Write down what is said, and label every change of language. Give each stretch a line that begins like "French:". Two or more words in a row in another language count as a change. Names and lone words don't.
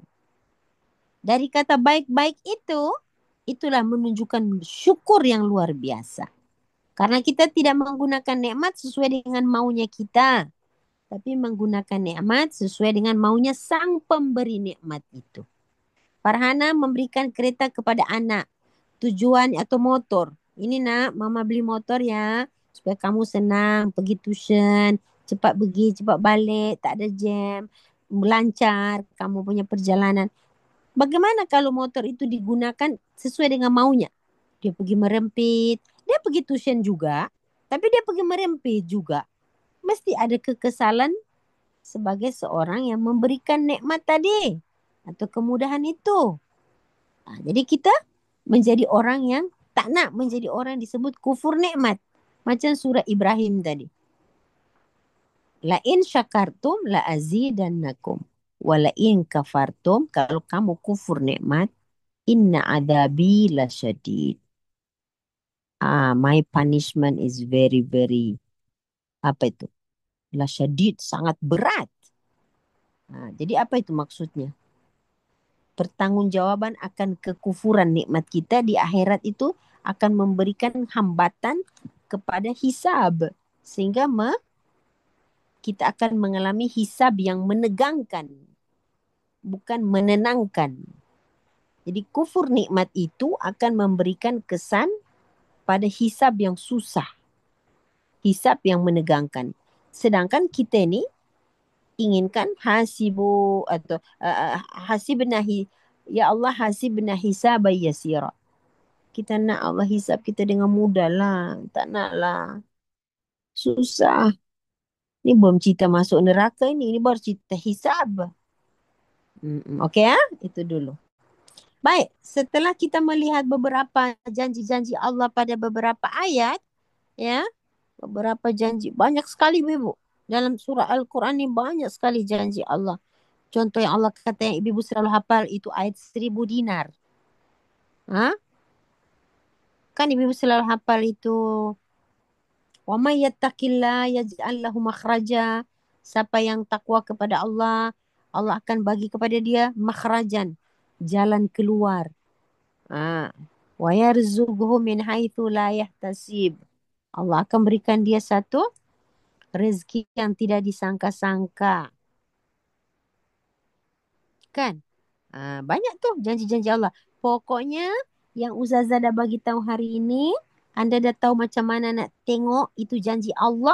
Indonesian: Dari kata baik-baik itu, itulah menunjukkan syukur yang luar biasa. Karena kita tidak menggunakan nikmat sesuai dengan maunya kita, tapi menggunakan nikmat sesuai dengan maunya sang pemberi nikmat itu. Farhana memberikan kereta kepada anak, tujuan atau motor.
Malay: Ini nak, mama beli motor ya, supaya kamu senang pergi tuition, cepat pergi, cepat balik, tak ada jam, lancar kamu punya perjalanan.
Indonesian: Bagaimana kalau motor itu digunakan sesuai dengan maunya?
Malay: Dia pergi merempit, dia pergi tuition juga, tapi dia pergi merempit juga.
Indonesian: Mesti ada kekesalan sebagai seorang yang memberikan nikmat tadi atau kemudahan itu.
Malay: Jadi kita menjadi orang yang tak nak menjadi orang yang disebut kufur nikmat. Macam surah Ibrahim tadi.
Arabic: لئن شكرتم لأزيدنكم. ولئن كفرتم,
Indonesian: kalau kamu kufur nikmat,
Arabic: إن عذابي لشديد.
English: My punishment is very, very,
Indonesian: apa itu?
Arabic: لشديد,
Indonesian: sangat berat. Jadi apa itu maksudnya? Pertanggungjawaban akan kekufuran nikmat kita di akhirat itu akan memberikan hambatan kepada hisab. Sehingga kita akan mengalami hisab yang menegangkan. Bukan menenangkan. Jadi kufur nikmat itu akan memberikan kesan pada hisab yang susah. Hisab yang menegangkan. Sedangkan kita ni inginkan hasibu atau hasibnahi,
Arabic: يا الله حاسبنا حسابا يسيرا.
Malay: Kita nak Allah hisab kita dengan mudah lah. Tak nak lah. Susah. Ni belum cerita masuk neraka ini. Ini baru cerita hisab. Okey ya? Itu dulu. Baik.
Indonesian: Setelah kita melihat beberapa janji-janji Allah pada beberapa ayat. Ya. Beberapa janji. Banyak sekali Ibu.
Malay: Dalam surah Al-Quran ni banyak sekali janji Allah. Contoh yang Allah kata yang ibu selalu hafal itu ayat 1000 dinar. Kan ibu selalu hafal itu.
Arabic: ومن يتق الله يجعل له مخرجا.
Malay: Siapa yang takwa kepada Allah, Allah akan bagi kepada dia makhrajan, jalan keluar.
Arabic: ويرزقه من حيث لا يحتسب.
Indonesian: Allah akan berikan dia satu rezeki yang tidak disangka-sangka. Kan?
Malay: Banyak tu janji-janji Allah. Pokoknya yang Ustazah dah bagi tahu hari ini, anda dah tahu macam mana nak tengok itu janji Allah.